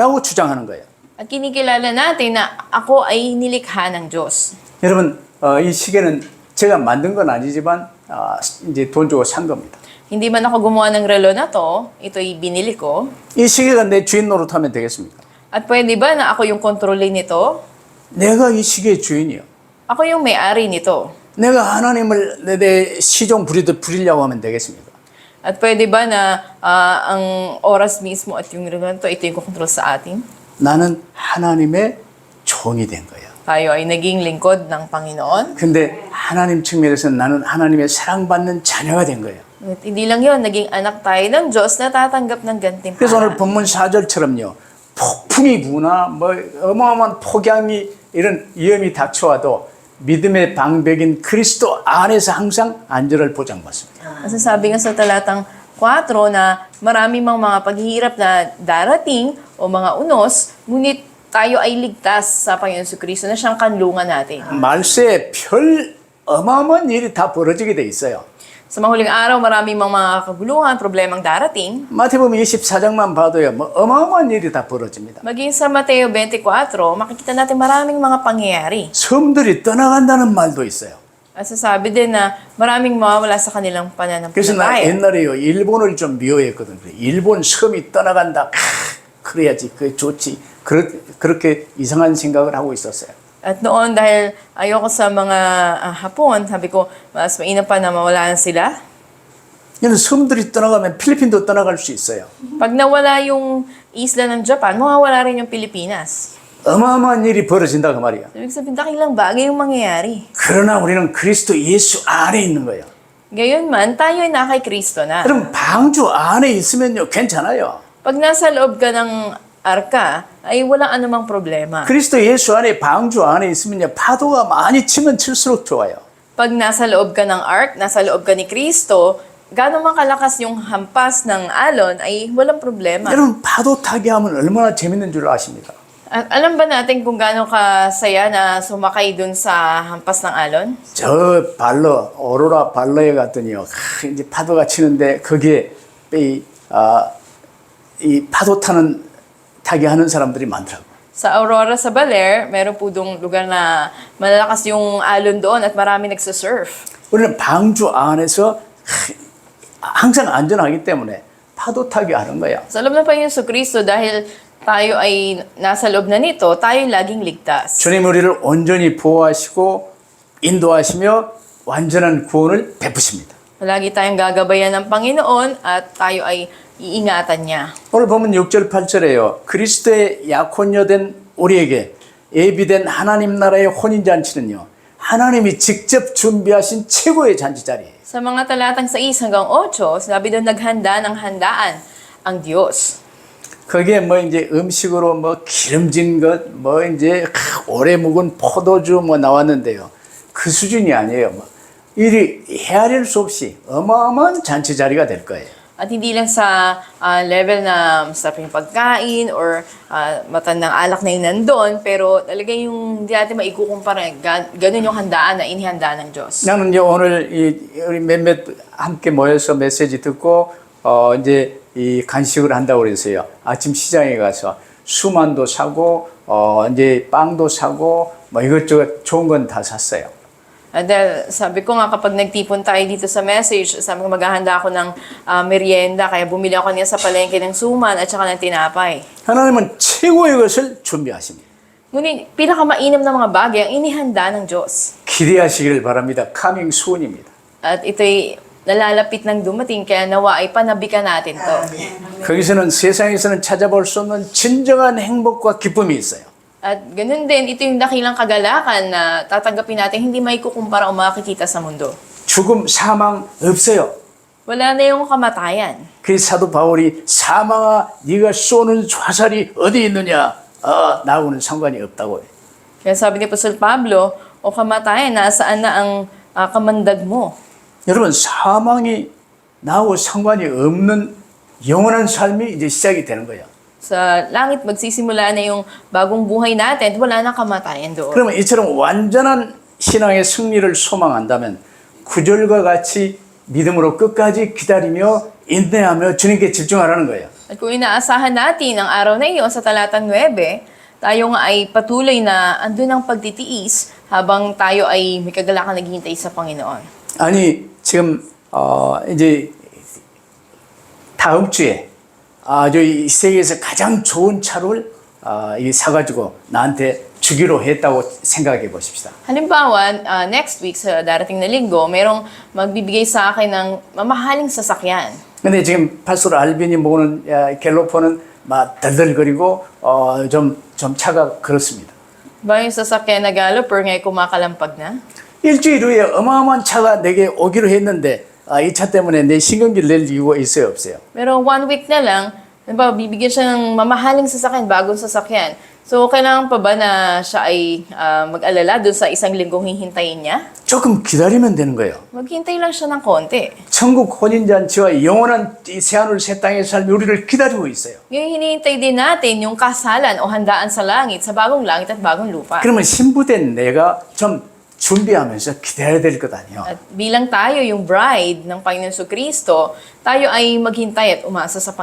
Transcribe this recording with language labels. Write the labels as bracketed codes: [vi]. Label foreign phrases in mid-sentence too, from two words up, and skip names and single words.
[ko] 라고 주장하는 거예요. [tl] At kinikilala natin na ako ay nilikha ng Diyos. [ko] 여러분, 이 시계는 제가 만든 건 아니지만 이제 돈 주고 산 겁니다. [tl] Hindi man ako gumawa ng relo na to, ito'y binili ko. [ko] 이 시계가 내 주인 노릇하면 되겠습니까? [tl] At pwede ba na ako yung kontrolin nito? [ko] 내가 이 시계의 주인이요. [tl] Ako yung may-ari nito. [ko] 내가 하나님을 내 시종 부리듯 부리려고 하면 되겠습니까? [tl] At pwede ba na ang oras mismo at yung relo na to, ito yung kontrol sa atin? [ko] 나는 하나님의 종이 된 거예요. [tl] Tayo ay naging lingkod ng Panginoon. [ko] 근데 하나님 측면에서 나는 하나님의 사랑받는 자녀가 된 거예요. [tl] At hindi lang yun, naging anak tayo ng Diyos na tatanggap ng [ko] 그래서 오늘 [tl] gantimpala. [ko] 본문 4절처럼요. 폭풍이 부나 뭐 어마어마한 폭염이 이런 위험이 닥쳐와도 믿음의 방백인 그리스도 안에서 항상 안전을 보장받습니다. [tl] Kasi sabi nga sa talatang 4 na marami mang mga paghihirap na darating o mga unos, ngunit tayo ay ligtas sa Panginoon Kristo na siyang kanlungan natin. [ko] 말세에 별 어마어마한 일이 다 벌어지게 돼 있어요. [tl] Sa mahuling araw, marami mang mga kaguluhan, problemang darating. [ko] 마태복음 24장만 봐도요. 뭐 어마어마한 일이 다 벌어집니다. [tl] Maging sa Mateo 24, makikita natin maraming mga pangyayari. [ko] 섬들이 떠나간다는 말도 있어요. [tl] At sasabi din na maraming mawawala sa kanilang [ko] 그래서 나 [tl] pananampalataya. [ko] 옛날에요. 일본을 좀 미워했거든. 일본 섬이 떠나간다. 그래야지 그게 좋지. 그렇게 이상한 생각을 하고 있었어요. [tl] At noon, dahil ayoko sa mga Hapon, sabi ko, mas mainam pa na mawala sila. [ko] 근데 섬들이 떠나가면 필리핀도 떠나갈 수 있어요. [tl] Pag nawala yung isla ng Japan, mawawala rin yung Pilipinas. [ko] 어마어마한 일이 벌어진다 그 말이야. [tl] Ibig sabihin, dakilang bagay yung mangyayari. [ko] 그러나 우리는 그리스도 예수 안에 있는 거예요. [tl] Gayunman, tayo ay na kay Kristo na. [ko] 그럼 방주 안에 있으면요 괜찮아요. [tl] Pag nasa loob ka ng arka, ay walang anumang problema. [ko] 그리스도 예수 안에 방주 안에 있으면요 파도가 많이 치면 칠수록 좋아요. [tl] Pag nasa loob ka ng ark, nasa loob ka ni Kristo, gano'n man kalakas yung hampas ng alon, ay walang problema. [ko] 여러분 파도 타기 하면 얼마나 재밌는 줄 아십니까? [tl] At alam ba natin kung gaano kasaya na sumakay dun sa hampas ng alon? [ko] 저 발러 오로라 발러에 갔더니요 이제 파도가 치는데 거기에 이 파도 타기 하는 사람들이 많더라고. [tl] Sa Aurora sa Baler, meron po dong lugar na malalakas yung alon doon at marami nagsasurf. [ko] 우리는 방주 안에서 항상 안전하기 때문에 파도 타기 하는 거야. [tl] Sa loob ng Panginoon Kristo, dahil tayo ay nasa loob na nito, tayo laging ligtas. [ko] 주님 우리를 온전히 보호하시고 인도하시며 완전한 구원을 베푸십니다. [tl] Lagi tayong gagabayan ng Panginoon at tayo ay iingatan niya. [ko] 오늘 보면 6절 8절에요. 그리스도의 약혼녀된 우리에게 예비된 하나님 나라의 혼인잔치는요. 하나님이 직접 준비하신 최고의 잔치 자리예요. [tl] Sa mga talatang 6 hanggang 8, sabi doon naghanda ng handaan ang Diyos. [ko] 거기에 뭐 이제 음식으로 뭐 기름진 것, 뭐 이제 오래 묵은 포도주 뭐 나왔는데요. 그 수준이 아니에요. 뭐 일이 헤아릴 수 없이 어마어마한 잔치 자리가 될 거예요. [tl] At hindi lang sa level na masarap yung pagkain or matandang alak na yun nandun, pero talaga yung hindi natin maikukumpara, ganun yung handaan na inihanda ng Diyos. [ko] 나는 이제 오늘 우리 몇몇 함께 모여서 메시지 듣고 이제 이 간식을 한다고 그랬어요. 아침 시장에 가서 수만도 사고 이제 빵도 사고 뭐 이것저것 좋은 건 다 샀어요. [tl] Dahil sabi ko nga kapag nagtipon tayo dito sa message, sabi ko maghahanda ako ng merienda, kaya bumili ako niya sa palengke ng suman at saka ng tinapay. [ko] 하나님은 최고의 것을 준비하십니다. [tl] Ngunit pinakamainam na mga bagay ang inihanda ng Diyos. [ko] 기대하시기를 바랍니다. [en] coming soon입니다. [tl] At ito'y nalalapit ng dumating, kaya nawa ay panabikan natin to. [ko] 거기서는 세상에서는 찾아볼 수 없는 진정한 행복과 기쁨이 있어요. [tl] At ganun din, ito yung dakilang kagalakan na tatanggapin natin, hindi may kukumpara o makikita sa mundo. [ko] 죽음, 사망 없어요. [tl] Wala na yung kamatayan. [ko] 그래서 사도 바울이 사망아 네가 쏘는 화살이 어디 있느냐? 나하고는 상관이 없다고 해요. [tl] Kaya sabi ni Apostol Pablo, o kamatayan, nasaan na ang kamandag mo? [ko] 여러분 사망이 나하고 상관이 없는 영원한 삶이 이제 시작이 되는 거예요. [tl] Sa langit, magsisimula na yung bagong buhay natin at wala na kamatayan doon. [ko] 그러면 이처럼 완전한 신앙의 승리를 소망한다면 구절과 같이 믿음으로 끝까지 기다리며 인내하며 주님께 집중하라는 거예요. [tl] At kung inaasahan natin ang araw na iyon sa talatang 9, tayo nga ay patuloy na andun ang pagtitiis habang tayo ay may kagalakan naghihintay sa Panginoon. [ko] 아니 지금 이제 다음 주에 아주 이 세계에서 가장 좋은 차를 사가지고 나한테 주기로 했다고 생각해 보십시다. [tl] Halimbawa, [en] next week [tl] sa darating na linggo, merong magbibigay sa akin ng mamahaling sasakyan. [ko] 근데 지금 파스토 알빈이 모으는 갤로퍼는 막 덜덜거리고 좀 차가 그렇습니다. [tl] Ba yung sasakyan na Galloper ngayon kumakalampag na? [ko] 일주일 후에 어마어마한 차가 내게 오기로 했는데 이 차 때문에 내 신경질 낼 이유가 있어요 없어요? [tl] Pero 1 week na lang, diba, bibigyan siya ng mamahaling sasakyan, bagong sasakyan. So, kailangan pa ba na siya ay mag-alala doon sa isang linggong hihintayin niya? [ko] 조금 기다리면 되는 거예요. [tl] Maghintay lang siya ng konti. [ko] 천국 혼인잔치와 영원한 이 새하늘 새 땅의 삶이 우리를 기다리고 있어요. [tl] Ngayon, hinihintay din natin yung kasalan o handaan sa langit, sa bagong langit at bagong lupa. [ko] 그러면 신부된 내가 좀 준비하면서 기다려야 될 것 아니에요. [tl] At bilang tayo yung bride ng Panginoon Kristo, tayo ay maghintay at umasa sa